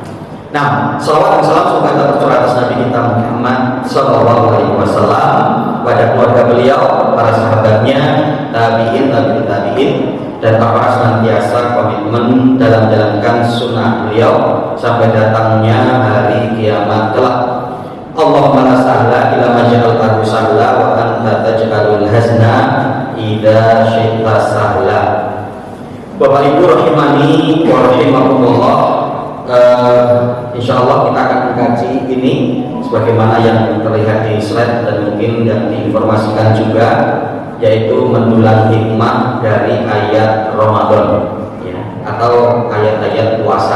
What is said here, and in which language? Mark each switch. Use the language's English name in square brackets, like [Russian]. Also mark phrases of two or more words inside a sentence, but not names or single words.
[Indonesian] Nah, salawat dan salam semoga tercurah atas Nabi kita Muhammad SAW, pada keluarga beliau, para sahabatnya, tabiin, dan para senantiasa komitmen dalam menjalankan sunnah beliau sampai datangnya hari kiamat kelak. [Arabic] اللهم لا سهل إلا ما جعلته سهلا وأنت تجعل الحزن إذا شئت سهلا. [Indonesian] Bapak Ibu [Arabic] رحمني ورحمكم الله, [Indonesian] insyaallah kita akan mengkaji ini sebagaimana yang terlihat di slide dan mungkin yang diinformasikan juga, yaitu mendulang hikmah dari ayat Ramadan, ya, atau ayat-ayat puasa.